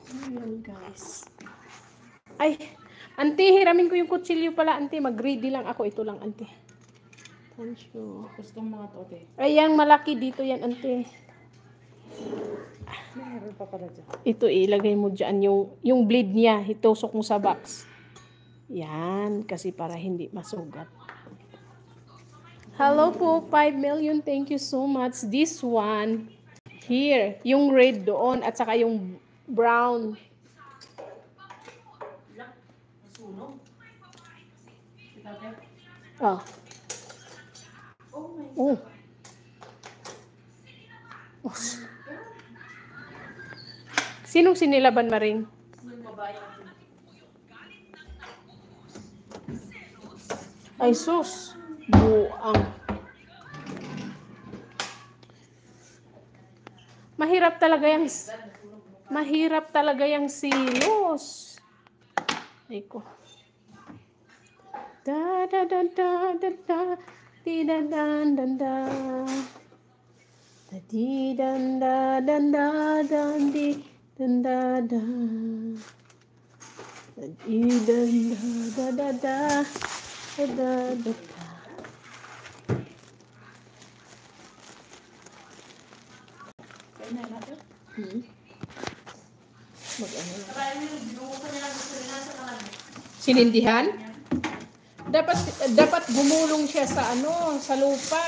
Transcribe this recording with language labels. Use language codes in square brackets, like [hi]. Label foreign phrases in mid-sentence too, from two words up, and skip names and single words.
[tl] Yan, guys. Ay, auntie, hiramin ko yung kutsilyo pala, auntie. Mag-ready lang ako. Ito lang, auntie. [en] Thank you. [tl] Gusto mga tote. Ay, yung malaki dito yan, auntie. Meron pa pala dyan. Ito, ilagay mo dyan yung blade niya. Itusok mo sa box. Yan, kasi para hindi masugat. [en] Hello po, 5 million. Thank you so much. This one, here. [tl] Yung red doon at saka yung brown. Nasunog. Oh. Oh. Oh. Sinong sinilaban, Maring? Yung babae. Ay, sus. Buang. Mahirap talaga yung silos. Ay ko. Da da da da da da. Di da dan dan da. Da di dan da dan da dan di dan da da. Da di dan da da da da. Da da da da. Kaya natin. Mag-ano lang. Saka yung binuhusan nila gusto nila sa kanan. Sinindihan? Dapat gumulong siya sa sa lupa.